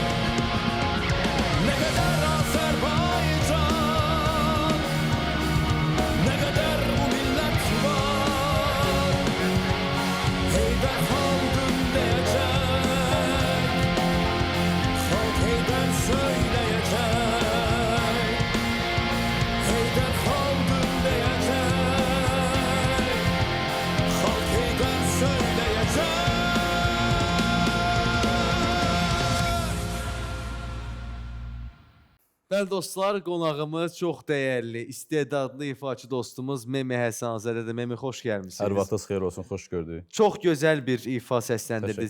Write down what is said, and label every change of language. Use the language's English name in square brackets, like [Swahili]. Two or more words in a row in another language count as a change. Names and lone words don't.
[Turkish] Ne kadar Azerbaycan, ne kadar bu millet var, Heydər halkın diyecek, halk Heydər söyleyecek, Heydər halkın diyecek, halk Heydər söyleyecek. [Azerbaijani] Bəli dostlar, qonağımız çox dəyərli, istedadlı ifaçı dostumuz Memi Həsənzadədir. Memi, xoş gəlmisiniz. Hər vaxtınız xeyir olsun, xoş gördük. Çox gözəl bir ifa səsləndirdiniz